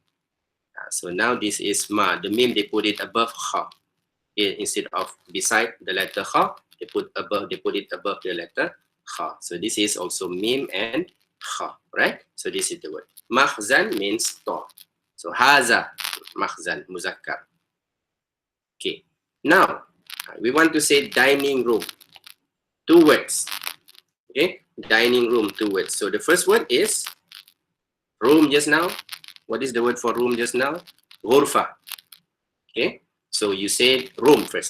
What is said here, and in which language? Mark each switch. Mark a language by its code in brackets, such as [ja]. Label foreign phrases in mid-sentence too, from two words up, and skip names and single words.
[en] So now this is ma. The meme, they put it above kha. Instead of beside the letter kha, they put it above the letter kha. So this is also meme and kha, right? So this is the word. Makhzan means store. So [ar] هذا، مخزن، مذكر. [en] Okay. Now we want to say dining room. Two words. Okay, dining room, two words. So the first word is room just now. What is the word for room just now? Ghurfa. Okay, so you say room first.